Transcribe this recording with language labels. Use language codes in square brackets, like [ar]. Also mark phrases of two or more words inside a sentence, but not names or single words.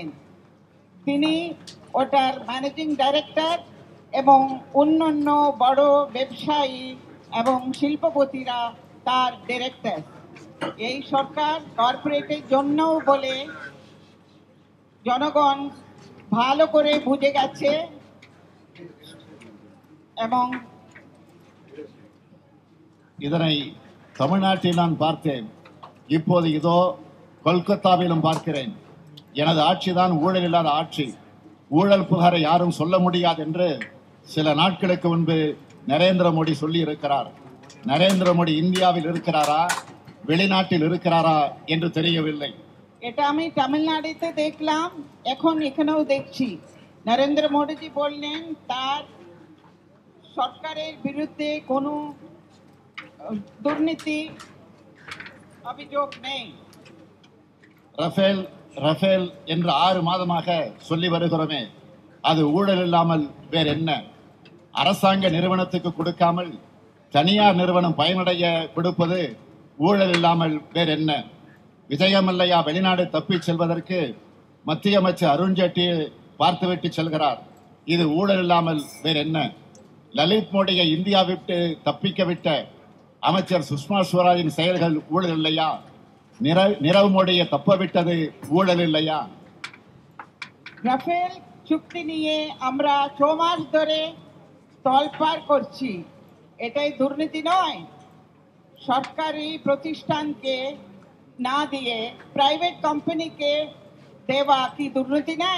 [bn] তিনি ওটার [en] managing director [bn] এবং অন্যান্য বড় ব্যবসায়ী এবং শিল্পপতিরা তার ডিরেক্টর। এই সরকার কর্পোরেটের জন্যও বলে জনগণ ভালো করে বুঝে গেছে এবং [ta] இதனை தமிழ்நாட்டில் நான் பார்த்தேன். இப்போது இதோ கொல்கத்தாவிலும் பார்க்கிறேன். எனது ஆட்சிதான் ஊழல் இல்லாத ஆட்சி, ஊழல் புகாரை யாரும் சொல்ல முடியாது என்று சில நாட்களுக்கு முன்பு நரேந்திர மோடி சொல்லி இருக்கிறார். நரேந்திர மோடி இந்தியாவில் இருக்கிறாரா வெளிநாட்டில் இருக்கிறாரா என்று தெரியவில்லை. [bn] এটা আমি তামিলনাড়ুতে দেখলাম, এখন এখানেও দেখছি। নরেন্দ্র মোদীজি বললেন তার সরকারের বিরুদ্ধে কোনো দুর্নীতি অভিযোগ নেই। [ta] ரஃபேல் ரஃபேல் என்று 6 மாதமாக சொல்லி வருகிறோமே, அது ஊழல் இல்லாமல் வேற என்ன? அரசாங்க நிறுவனத்துக்கு கொடுக்காமல் தனியார் நிறுவனம் பயனடைய கொடுப்பது ஊழல் இல்லாமல் வேற என்ன? விஜயமல்லையா வெளிநாடு தப்பிச் செல்வதற்கு மத்திய அமைச்சர் அருண்ஜேட்லி பார்த்துவிட்டு செல்கிறார். இது ஊழல் இல்லாமல் வேற என்ன? லலித் மோடியை இந்தியா விட்டு தப்பிக்க விட்ட அமைச்சர் சுஷ்மா ஸ்வராஜின் செயல்கள் ஊழல் இல்லையா? நிரவ் மோடியை தப்ப விட்டது ஊழல் இல்லையா? [bn] রাফেল চুক্তি নিয়ে আমরা 6 মাস ধরে তলপাড় করছি, এটাই দুর্নীতি নয়? সরকারি প্রতিষ্ঠানকে না দিয়ে [en] private companyke [bn] দেওয়া কি দুর্নীতি নাই?